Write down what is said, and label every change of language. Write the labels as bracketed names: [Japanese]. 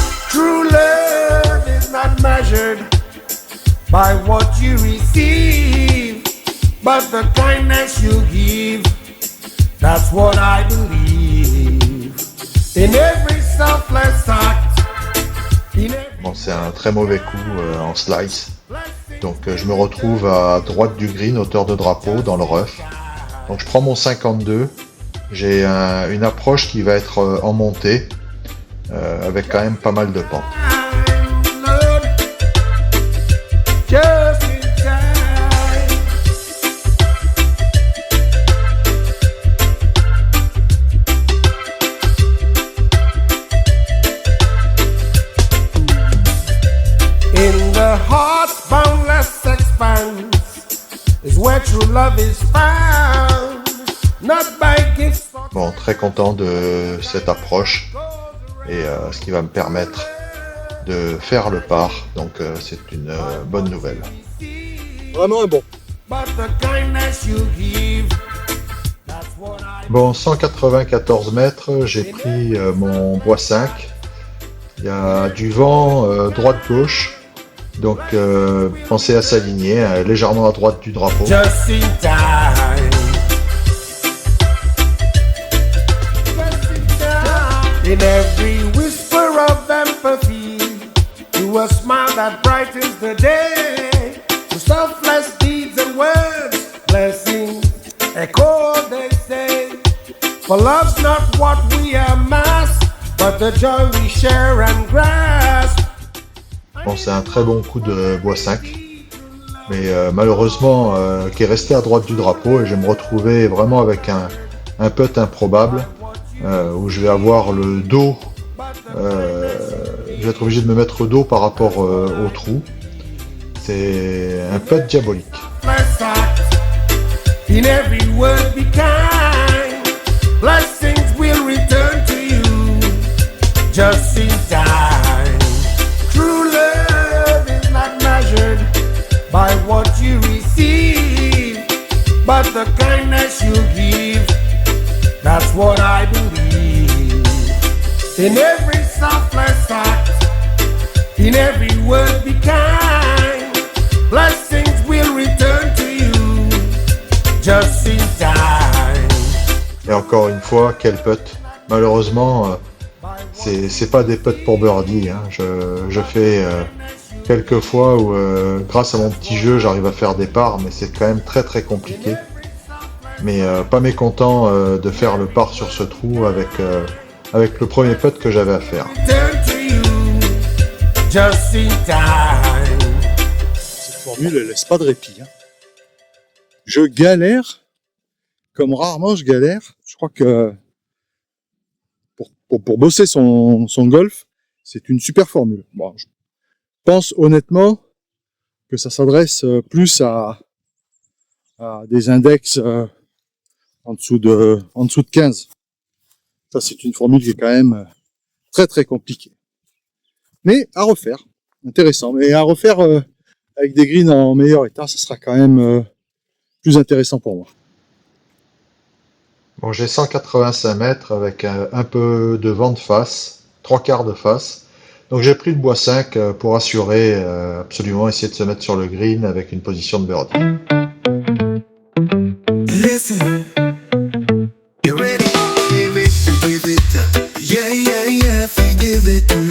[English] True love is not measured by what you receive, but the kindness you give. That's what I believe. In every selfless act, in every [French] Bon, c'est un très mauvais coup en slice. Donc je me retrouve à droite du green, hauteur de drapeau, dans le rough. Donc je prends mon 52. J'ai une approche qui va être en montée, avec quand même pas mal de pente. [English] time, Lord, just in time. In the heart's boundless expanse is where true love is found, not by gifts or [French] Bon, très content de cette approche et ce qui va me permettre de faire le par. Donc c'est une bonne nouvelle. Vraiment un bon. [English] but the kindness you give. That's what I [French] Bon, 194 mètres, j'ai pris mon bois 5. Il y a du vent droite-gauche. Donc pensez à s'aligner légèrement à droite du drapeau. [English] just in time. Just in time. In every whisper of empathy, to a smile that brightens the day, to selfless deeds and words, blessings echo they say. For love's not what we amass, but the joy we share and grasp. [French] Bon, c'est un très bon coup de bois 5. Mais malheureusement, qui est resté à droite du drapeau. Et je vais me retrouver vraiment avec un putt improbable. Où je vais avoir le dos. Je vais être obligé de me mettre au dos par rapport au trou. C'est un putt diabolique. [English] Bless act. In every word be kind. Blessings will return to you just in time. True love is not measured by what you receive, but the kindness you give. That's what I believe. In every selfless act, in every word be kind. Blessings will return to you just in time. [French] Et encore une fois, quel putt. Malheureusement, c'est pas des putts pour birdie. Hein. Je fais quelques fois où, grâce à mon petit jeu, j'arrive à faire des pars, mais c'est quand même très très compliqué. Mais pas mécontent de faire le par sur ce trou avec le premier putt que j'avais à faire. [English] Return to you just in time. [French] Cette formule, elle laisse pas de répit. Hein. Je galère, comme rarement je galère. Je crois que pour bosser son golf, c'est une super formule. Bon, je pense honnêtement que ça s'adresse plus à des index en dessous de 15. Ça, c'est une formule qui est quand même très très compliquée. Mais à refaire, intéressant. Mais à refaire avec des greens en meilleur état, ça sera quand même plus intéressant pour moi. Bon, j'ai 185 mètres avec un peu de vent de face, 3/4 de face. Donc j'ai pris le bois 5 pour assurer absolument essayer de se mettre sur le green avec une position de birdie. [English] Listen, you ready? Give it, yeah, yeah, yeah, forgive it.